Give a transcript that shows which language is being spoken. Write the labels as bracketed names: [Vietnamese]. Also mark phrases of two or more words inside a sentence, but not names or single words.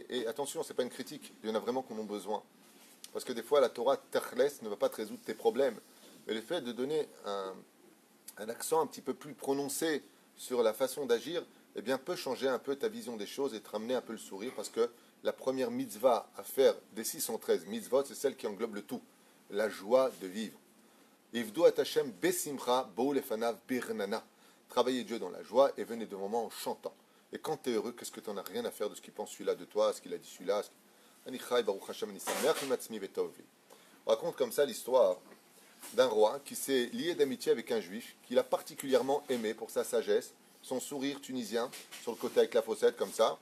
[French] Et attention, ce n'est pas une critique, il y en a vraiment qui en ont besoin. Parce que des fois, la [Hebrew] תורה תכלס [French] ne va pas te résoudre tes problèmes. Mais le fait de donner un accent un petit peu plus prononcé sur la façon d'agir, eh bien, peut changer un peu ta vision des choses et te ramener un peu le sourire. Parce que la première mitzvah à faire des 613 mitzvot, c'est celle qui englobe le tout. La joie de vivre. [Hebrew] עבדו את השם בשמחה באו לפניו ברננה. [French] Travaillez Dieu dans la joie et venez de moments en chantant. Et quand tu es heureux, qu'est-ce que tu n'en as rien à faire de ce qu'il pense celui-là de toi, ce qu'il a dit celui-là. On raconte comme ça l'histoire d'un roi qui s'est lié d'amitié avec un juif qu'il a particulièrement aimé pour sa sagesse, son sourire tunisien sur le côté avec la fossette comme ça.